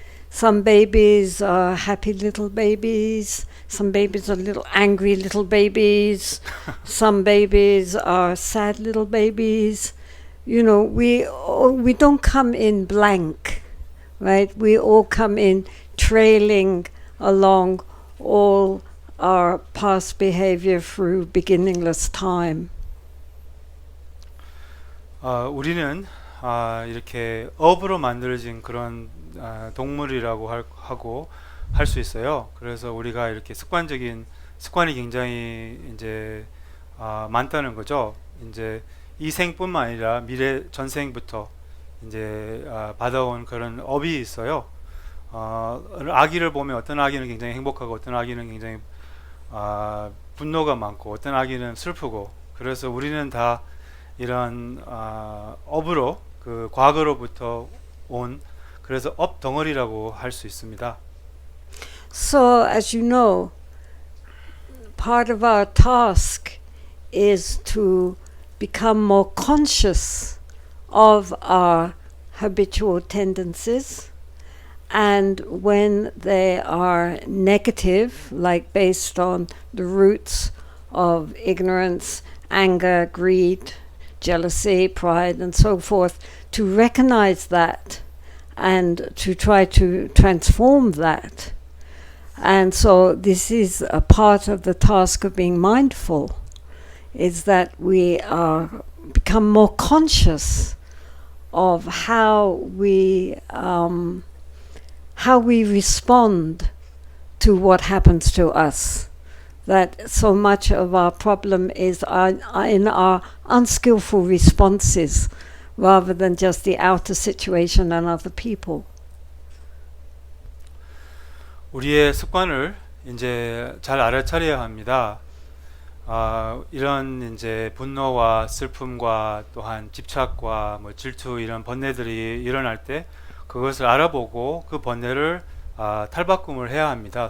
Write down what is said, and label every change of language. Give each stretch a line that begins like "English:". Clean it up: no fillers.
English: Some babies are happy little babies, some babies are little angry little babies, some babies are sad little babies. We don't come in blank, right? We all come in trailing along all our past behavior through beginningless time.
Korean: 우리는 이렇게 업으로 만들어진 그런 동물이라고 하고 할 수 있어요. 그래서 우리가 이렇게 습관이 굉장히 이제 많다는 거죠. 이제 이 생뿐만 아니라 미래 전생부터 이제 받아온 그런 업이 있어요. 아기를 보면 어떤 아기는 굉장히 행복하고 어떤 아기는 굉장히 분노가 많고 어떤 아기는 슬프고, 그래서 우리는 다 이런 업으로 그 과거로부터 온, 그래서 업 덩어리라고 할 수 있습니다.
English: So, as you know, part of our task is to become more conscious of our habitual tendencies, and when they are negative, like based on the roots of ignorance, anger, greed, jealousy, pride, and so forth, to recognize that and to try to transform that. And so this is a part of the task of being mindful, is that we become more conscious of how we respond to what happens to us. That so much of our problem is in our unskillful responses rather than just the outer situation and other people.
Korean: 우리의 습관을 이제 잘 알아차려야 합니다. 이런 이제 분노와 슬픔과 또한 집착과 뭐 질투, 이런 번뇌들이 일어날 때 그것을 알아보고 그 번뇌를 탈바꿈을 해야 합니다.